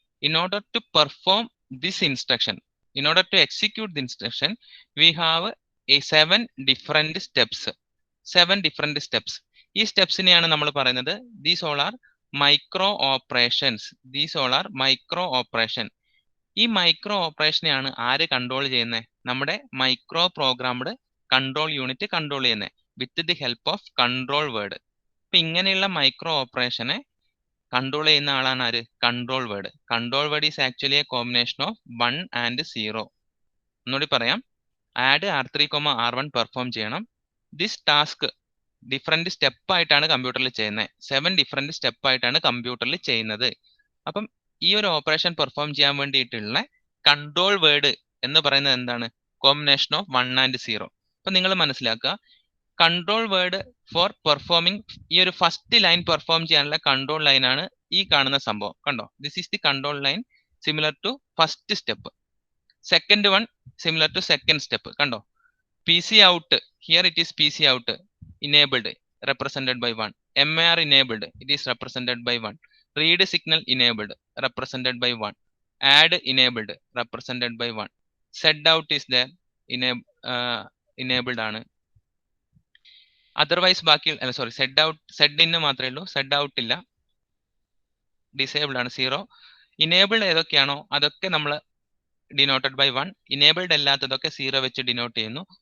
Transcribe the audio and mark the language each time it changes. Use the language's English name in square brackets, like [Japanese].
[English] In order to perform this instruction, in order to execute the instruction, we have a 7 different steps. 7 different steps. [Malayalam] ഈ സ്റ്റെപ്സിനെയാണ് നമ്മൾ പറയുന്നത് these all are micro operations. [English] These all are micro operation. [Malayalam] ഈ micro ഓപ്പറേഷനെയാണ് ആര് control ചെയ്യുന്നത്? നമ്മുടെ micro programmed control unit control ചെയ്യുന്നത് [English] With the help of control word. [Malayalam] അപ്പൊ ഇങ്ങനെയുള്ള മൈക്രോ ഓപ്പറേഷനെ കൺട്രോൾ ചെയ്യുന്ന ആളാണ് ആര്? Control word. [English] Control word is actually a combination of 1 and 0. [Malayalam] ഒന്നുകൂടി പറയാം, ആഡ് R3, R1 പെർഫോം ചെയ്യണം. ദിസ് ടാസ്ക് ഡിഫറെന്റ് സ്റ്റെപ്പ് ആയിട്ടാണ് കമ്പ്യൂട്ടറിൽ ചെയ്യുന്നത്. 7 ഡിഫറെന്റ് സ്റ്റെപ്പ് ആയിട്ടാണ് കമ്പ്യൂട്ടറിൽ ചെയ്യുന്നത്. അപ്പം ഈ ഒരു ഓപ്പറേഷൻ പെർഫോം ചെയ്യാൻ വേണ്ടിയിട്ടുള്ള കൺട്രോൾ വേർഡ് എന്ന് പറയുന്നത് എന്താണ്? [English] Combination of 1 and 0. [Malayalam] അപ്പൊ നിങ്ങൾ മനസ്സിലാക്കുക, [English] control word for performing, [Malayalam] ഈ ഒരു ഫസ്റ്റ് ലൈൻ പെർഫോം ചെയ്യാനുള്ള കൺട്രോൾ ലൈൻ ആണ് ഈ കാണുന്ന സംഭവം. കണ്ടോ? [English] This is the control line similar to first step. Second one similar to second step. [Malayalam] കണ്ടോ? [English] PC out, here it is PC out enabled, represented by 1. MAR enabled, it is represented by 1. Read signal enabled, represented by 1. Add enabled, represented by 1. Set out is there, enabled ആണ്. [Malayalam] Otherwise ബാക്കി അല്ല, sorry, Z out, Z ഇന്ന് മാത്രമേ ഉള്ളൂ, Z out ഇല്ല, disabled ആണ് 0. Enabled ഏതൊക്കെയാണോ അതൊക്കെ നമ്മൾ ഡിനോട്ടഡ് ബൈ 1, ഇനേബിൾഡ് അല്ലാത്തതൊക്കെ 0 വെച്ച് ഡിനോട്ട് ചെയ്യുന്നു.